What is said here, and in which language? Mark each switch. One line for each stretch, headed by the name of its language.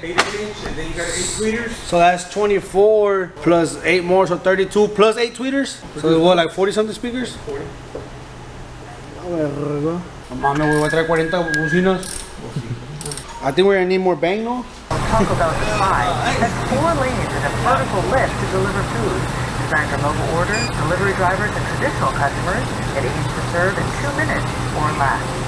English: 8 inch, and then you got 8 tweeters. So that's 24 plus 8 more, so 32 plus 8 tweeters. So what, like 40 something speakers? 40.
Spanish: No mames, güey, voy a traer 40 bocinas.
English: I think we're gonna need more bang, no? Taco Bell Supply has 4 lanes and a vertical lift to deliver food. Designed for mobile orders, delivery drivers, and traditional customers, it aims to serve in 2 minutes or less.